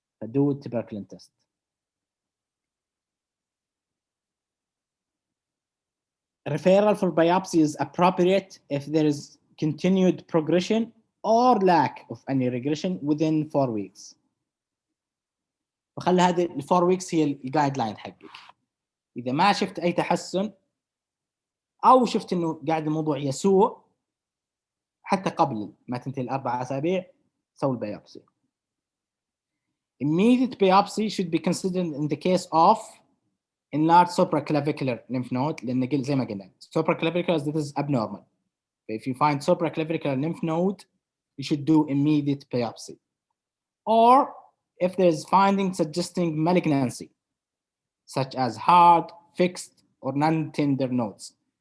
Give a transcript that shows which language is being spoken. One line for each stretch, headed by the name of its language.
English: Do tuberculin test. Referral for biopsy is appropriate if there is continued progression or lack of any regression within 4 weeks.
Arabic: وخلي هذه ال 4 weeks هي الجايد لاين حقك. إذا ما شفت أي تحسن أو شفت إنه قاعد الموضوع يسوء حتى قبل ما تنتهي ال4 أسابيع سوي البيوبسي.
English: Immediate biopsy should be considered in the case of enlarged supraclavicular lymph node
Arabic: لأن قلت زي ما قلنا
English: supraclavicular this is abnormal. If you find supraclavicular lymph node, you should do immediate biopsy. Or if there's findings suggesting malignancy, such as hard, fixed, or non-tender nodes.